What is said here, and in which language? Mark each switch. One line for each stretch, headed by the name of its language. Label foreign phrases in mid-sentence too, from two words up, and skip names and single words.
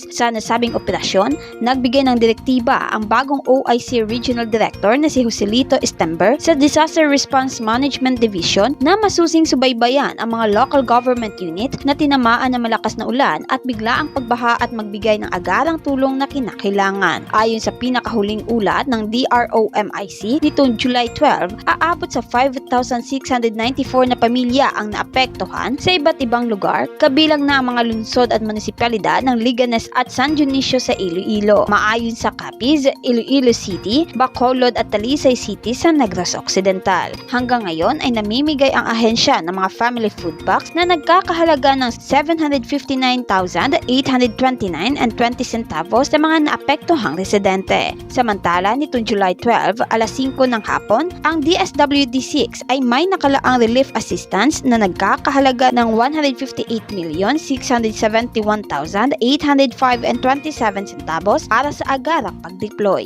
Filipino: Sa nasabing operasyon, nagbigay ng direktiba ang bagong OIC Regional Director na si Joselito Estember sa Disaster Response Management Division na masusing subaybayan ang mga
English: local government unit
Filipino: na tinamaan ng malakas na ulan at biglaang pagbaha at magbigay ng agarang tulong na kinakailangan. Ayon sa pinakahuling ulat ng DROMIC, nitong July 12, aabot sa 5,694 na pamilya ang naapektuhan sa iba't ibang lugar, kabilang na ang mga lungsod at munisipalidad ng Liganes at San Dionisio sa Iloilo. Maayon sa Capiz, Iloilo City, Bacolod at Talisay City sa Negros Occidental. Hanggang ngayon ay namimigay ang ahensya ng mga
English: family food packs
Filipino: na nagkakahalaga ng 759,829.20 centavos sa mga naapektuhang residente. Samantala, nitong July 12, alas 5 ng hapon, ang DSWD-6 ay may nakalaang
English: relief assistance
Filipino: na nagkakahalaga ng 158,671,805.27 centavos para sa agarang pag-deploy.